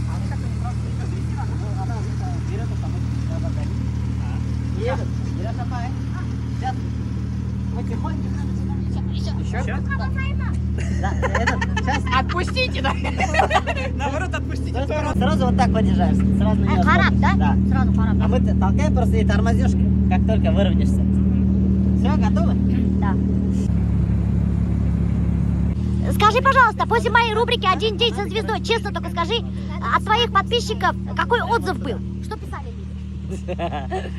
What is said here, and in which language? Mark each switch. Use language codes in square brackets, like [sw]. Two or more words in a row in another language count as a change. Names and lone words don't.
[ru] Едет. Сейчас. Мы тихонько. Еще? Да, сейчас. Отпустите, да? Наоборот, отпустите. Сразу вот так подъезжаешь. Сразу на неё Харап, да? Да. Сразу харап. А мы толкаем просто и тормозишь, как только выровняешься. Все, готовы? Да. Скажи, пожалуйста, после моей рубрики «Один день со звездой», честно только скажи, от своих подписчиков какой отзыв был? Что писали люди?